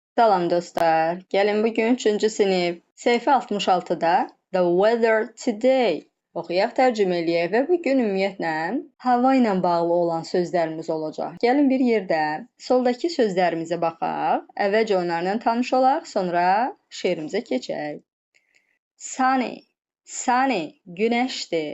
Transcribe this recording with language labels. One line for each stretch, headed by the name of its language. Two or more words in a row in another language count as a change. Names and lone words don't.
Azerbaijani: Salam dostlar. Gəlin bugün 3-cü sinif səhifə 66-da The weather today oxuyaq, tərcümə eləyək və bu gün ümumiyyətlə hava ilə bağlı olan sözlərimiz olacaq. Gəlin bir yerdə soldakı sözlərimizə baxaq, əvvəlcə onlarla tanış olaq, sonra şeirimizə keçək.
English: Sunny, sunny, günəşdir.